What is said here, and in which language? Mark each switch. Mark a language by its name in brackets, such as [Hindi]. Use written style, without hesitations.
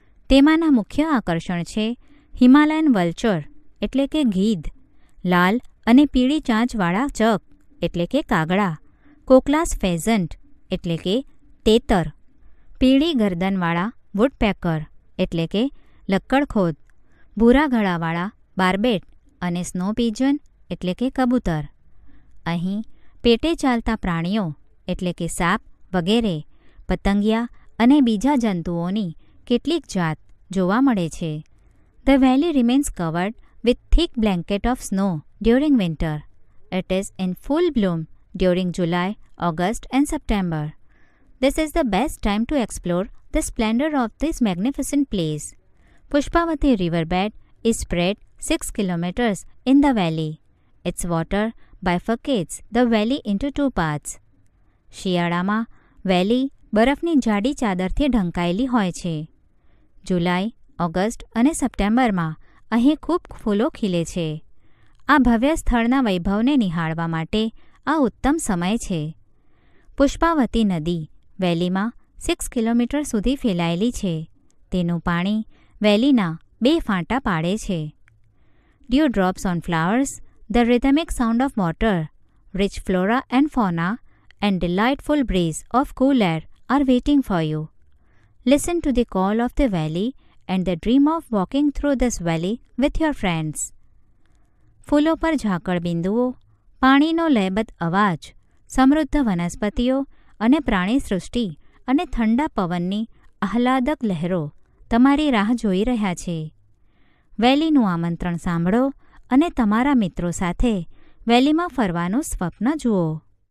[Gujarati] તેમાંના મુખ્ય આકર્ષણ છે હિમાલયન વલ્ચર એટલે કે ગીધ, લાલ અને પીળી ચાંચવાળા ચક એટલે કે કાગડા, કોકલાસ ફેઝન્ટ એટલે કે તેતર, પીળી ગરદનવાળા વુડપેકર એટલે કે લક્કડખોદ, ભૂરા ગળાવાળા બાર્બેટ અને સ્નો પીજન એટલે કે કબૂતર. અહીં પેટે ચાલતા પ્રાણીઓ એટલે કે સાપ વગેરે, પતંગિયા અને બીજા જંતુઓની કેટલીક જાત જોવા મળે છે. [English] The valley remains covered with thick blanket of snow during winter. It is in full bloom during July, August and September. This is the best time to explore the splendor of this magnificent place. Pushpavati riverbed is spread 6 kilometers in the valley. Its water bifurcates the valley into 2 parts. [Gujarati] શિયાળામાં વેલી બરફની જાડી ચાદરથી ઢંકાયેલી હોય છે. જુલાઈ, August અને સપ્ટેમ્બરમાં અહીં ખૂબ ફૂલો ખીલે છે. આ ભવ્ય સ્થળના વૈભવને નિહાળવા માટે આ ઉત્તમ સમય છે. પુષ્પાવતી નદી વેલીમાં 6 કિલોમીટર સુધી ફેલાયેલી છે. તેનું પાણી વેલીના 2 ફાંટા પાડે છે. [English] Dew drops on flowers, the rhythmic sound of water, rich flora and fauna, and delightful breeze of cool air are waiting for you. Listen to the call of the valley and the dream of walking through this valley with your friends. [Gujarati] ફૂલો પર ઝાકળ બિંદુઓ, પાણીનો લયબદ્ધ અવાજ, સમૃદ્ધ વનસ્પતિઓ અને પ્રાણી સૃષ્ટિ અને ઠંડા પવનની આહલાદક લહેરો તમારી રાહ જોઈ રહ્યા છે. વેલીનું આમંત્રણ સાંભળો અને તમારા મિત્રો સાથે વેલીમાં ફરવાનું સ્વપ્ન જુઓ.